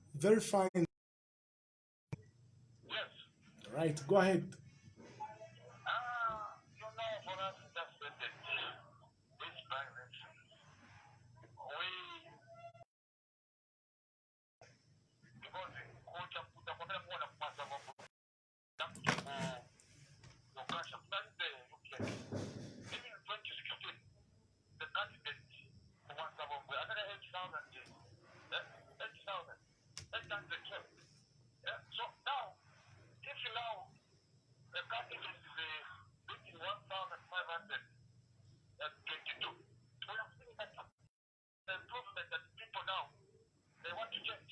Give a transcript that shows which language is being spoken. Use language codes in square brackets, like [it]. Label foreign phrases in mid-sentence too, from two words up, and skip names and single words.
[en] Very fine. Yes. Right, go ahead. For us, just when this by-election, because [sw] utakwambia kuwa na [en] Mwansabombwe Lukashya Constituencies. Even in 2016, the candidate for Mwansabombwe, another 8,812. So now, if now the candidate is beating 1,522, we have seen that the improvement that people now they want to change.